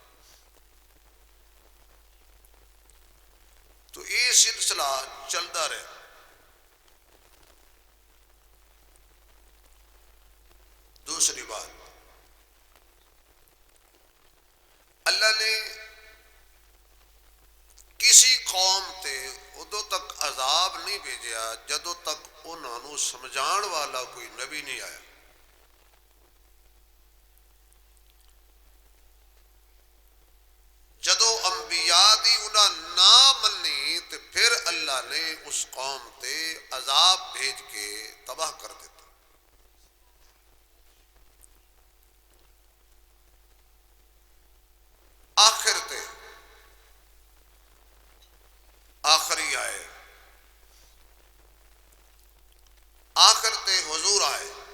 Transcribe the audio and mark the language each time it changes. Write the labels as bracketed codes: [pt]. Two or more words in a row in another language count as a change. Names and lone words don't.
[ur] تو یہ سلسلہ چلتا رہے۔ [pa] دوسری بات، اللہ نے کسی قوم تے ادو تک عذاب نہیں بھیجیا جدوں تک انہاں نو سمجھان والا کوئی نبی نہیں آیا۔ جدوں انبیاء دی انہاں نہ منی تے پھر اللہ نے اس قوم تے عذاب بھیج کے تباہ کر دیتا۔ آخر تے آخری آئے، آخر تے حضور آئے۔